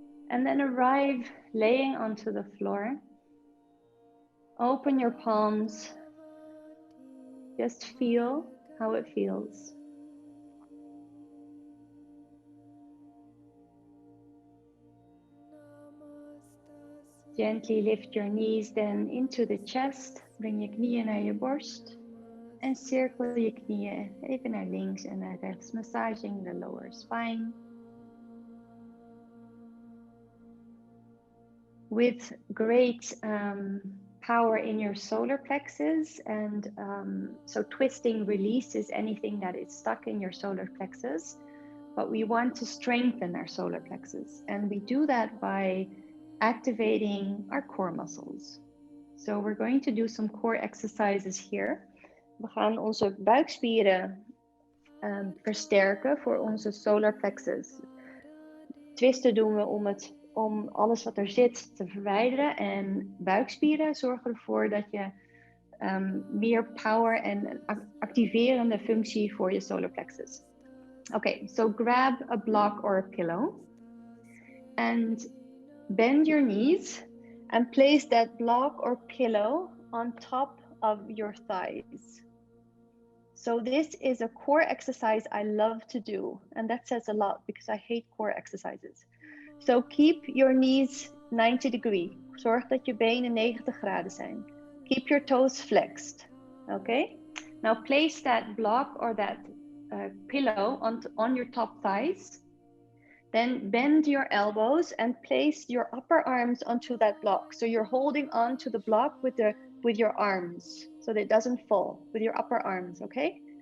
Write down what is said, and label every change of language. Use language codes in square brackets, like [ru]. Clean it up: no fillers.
[en] And then arrive laying onto the floor. Open your palms. Just feel how it feels. Gently lift your knees then into the chest. [nl] Breng je knieën naar je borst. En cirkel je knieën even naar links en naar rechts. [en] Massaging the lower spine. With great power in your solar plexus. And so twisting releases anything that is stuck in your solar plexus. But we want to strengthen our solar plexus. And we do that by activating our core muscles. So we're going to do some core exercises here. [nl] We gaan onze buikspieren versterken voor onze solar plexus. Twisten doen we om alles wat er zit te verwijderen. En buikspieren zorgen ervoor dat je meer power en activerende functie voor je solar plexus. [en] Okay, so grab a block or a pillow and bend your knees and place that block or pillow on top of your thighs. So this is a core exercise I love to do, and that says a lot because I hate core exercises. So keep your knees 90 degrees. [nl] Zorg dat je benen 90 graden zijn. [en] Keep your toes flexed, okay? Now place that block or that pillow on your top thighs. Then bend your elbows and place your upper arms onto that block. So you're holding on to the block with your arms so that it doesn't fall, with your upper arms, okay?